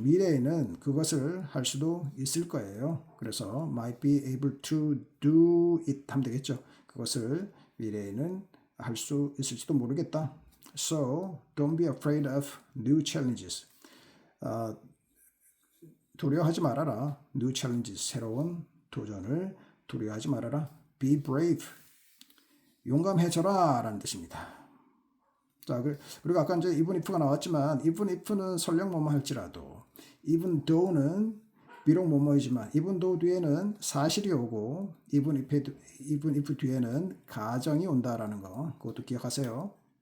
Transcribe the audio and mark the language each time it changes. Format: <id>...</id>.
<ko>미래에는 그것을 할 수도 있을 거예요. 그래서</ko> <en>might be able to do it</en> <ko>하면 되겠죠. 그것을 미래에는 할 수 있을지도 모르겠다.</ko> <en>So, don't be afraid of new challenges.</en> <ko>두려워하지 말아라.</ko> <en>New challenges,</en> <ko>새로운 도전을 두려워하지 말아라.</ko> <en>Be brave,</en> <ko>용감해져라 라는 뜻입니다. 자, 그리고 아까 이제 even if가 나왔지만 even if는 설령 뭐뭐 할지라도 even though는 비록 뭐뭐이지만 even though 뒤에는 사실이 오고 even if 뒤에는 가정이 온다라는 거 그것도 기억하세요.</ko>